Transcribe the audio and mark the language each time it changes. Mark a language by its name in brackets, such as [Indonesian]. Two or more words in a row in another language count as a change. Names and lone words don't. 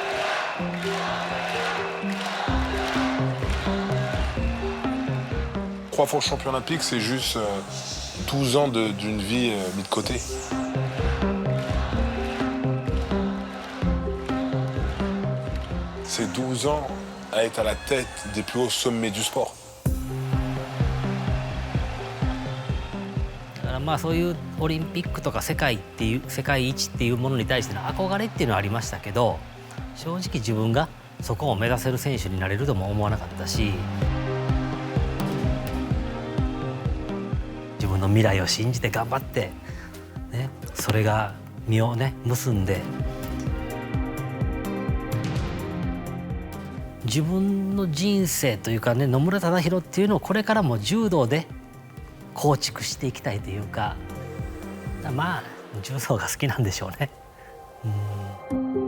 [French] Je 3 fois champion olympique, c'est juste 12 ans d'une vie mis de côté. C'est 12 ans à être à la tête des plus hauts sommets du sport. [Japanese] だからまあそういうオリンピックとか世界一っていうものに対しての憧れっていうのはありましたけど、正直自分がそこを目指せる選手になれるとも思わなかったし、自分の未来を信じて頑張って、ね、それが実をね結んで、自分の人生というかね、野村忠宏っていうのをこれからも柔道で構築していきたいというか、まあ柔道が好きなんでしょうね。